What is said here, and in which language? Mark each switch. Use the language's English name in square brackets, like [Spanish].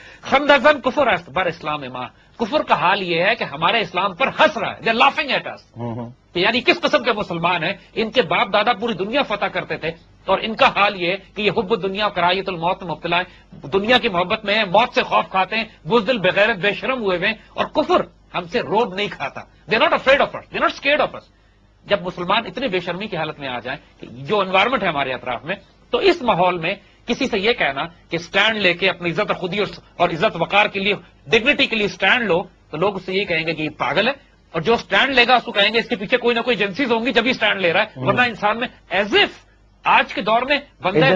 [Persian] خندزن کفر است بر اسلام ماں، [Urdu] کفر کا حال یہ ہے کہ ہمارے اسلام پر ہنس رہا ہے. [English] They are laughing at us. [Urdu] کہ یعنی کس قسم کے مسلمان ہیں. ان کے باپ دادا پوری دنیا فتح کرتے تھے اور ان کا حال یہ ہے کہ یہ حب دنیا اور کراہیت الموت میں مبتلا ہے، دنیا کی محبت میں ہیں، موت سے خوف کھاتے ہیں، بزدل بغیرت بے شرم ہوئے ہیں، اور کفر ہم سے روب نہیں کھاتا. [English] They not afraid of us, they not scared of us. [Urdu] جب مسلمان اتنے بے شرمی کی حالت میں آ جائیں کہ جو انوائرمنٹ ہے ہمارے اطراف میں، تو اس ماحول میں کسی سے یہ کہنا کہ سٹینڈ لے کے اپنی عزت اور خودی اور عزت وقار کے لیے، ڈگنیٹی کے لیے سٹینڈ لو، تو لوگ اس سے یہ کہیں گے کہ یہ پاگل ہے. اور جو سٹینڈ لے گا اس کو کہیں گے اس کے پیچھے کوئی نہ کوئی ایجنسیز ہوں گی جب ہی سٹینڈ لے رہا ہے، ورنہ انسان میں ایز اف آج کے دور میں بندے